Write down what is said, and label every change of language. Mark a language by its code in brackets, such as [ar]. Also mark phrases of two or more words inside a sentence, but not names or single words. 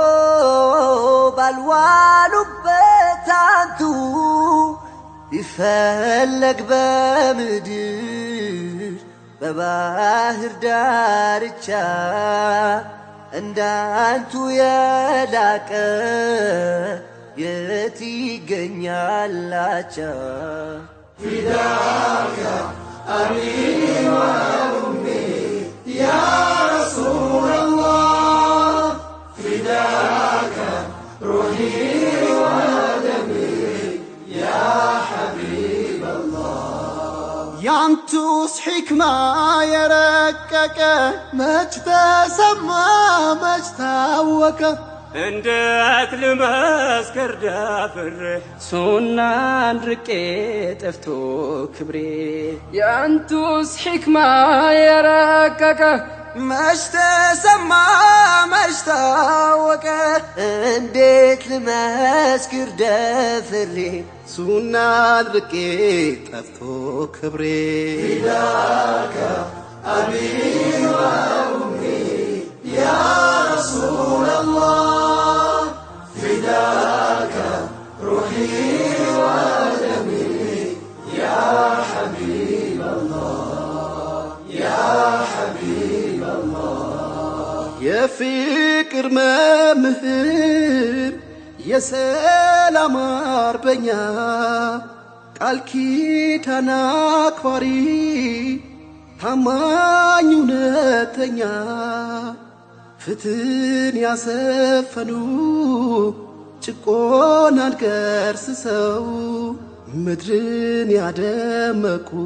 [am] ባልዋሉበት አንቱ ይፈለግ በምድር በባህር ዳርቻ እንዳንቱ የላቀ የት ይገኛላቻ [ar] فداك أبي وأمي يا رسول الله فداك روحي وألمي يا حبيب الله [am] ያንቱስ ሕክማ የረቀቀ መች ተሰማ መች ታወቀ እንዴት ልመስክር ደፍሬ ሱናን ርቄ ጠፍቶ ክብሬ ያንቱስ ሕክማ የረቀቀ መች ተሰማ መች ታወቀ እንዴት ልመስክር ደፍሬ ሱናን ርቄ ጠፍቶ ክብሬ [ar] فداك أبي وأمي يا رسول الله فداك روحي وألمي يا حبيب الله يا حبيب الله [am] የፍቅር መምህር የሰላም አርበኛ ቃል ኪዳን አክባሪ ታማኝ እውነተኛ ፍትህን ያሰፈኑ ጭቆናን ገርስሰው ምድርን ያደመቁ